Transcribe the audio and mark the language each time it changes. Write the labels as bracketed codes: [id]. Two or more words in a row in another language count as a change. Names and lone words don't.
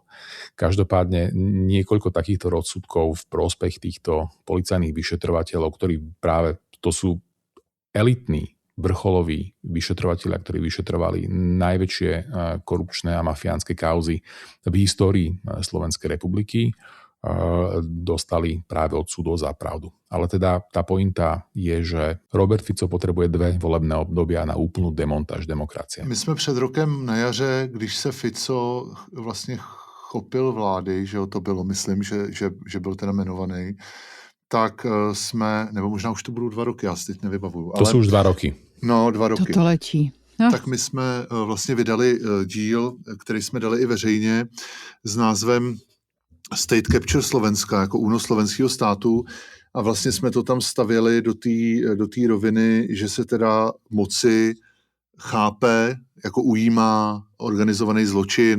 [sk] Každopádne niekoľko takýchto rozsudkov v prospech týchto policajných vyšetrovateľov, ktorí práve to sú elitní, vrcholoví vyšetrovatelia, ktorí vyšetrovali najväčšie korupčné a mafiánske kauzy v histórii Slovenskej republiky, dostali práve od súdov za pravdu. Ale teda tá pointa je, že Robert Fico potrebuje 2 volebné obdobia na úplnú demontáž demokracie. [cs] My jsme před rokem na jaře, když se Fico vlastně chopil vlády, že to bylo, myslím, že byl teda jmenovaný, tak jsme, nebo možná už to budou 2 roky, já si teď nevybavuju. To jsou už 2 roky. No, 2 roky. To letí. No. Tak my jsme vlastně vydali díl, který jsme dali i veřejně s názvem [en] State Capture [cs] Slovenska, jako únos slovenského státu, a vlastně jsme to tam stavěli do té roviny, že se teda moci chápe, jako ujímá organizovaný zločin.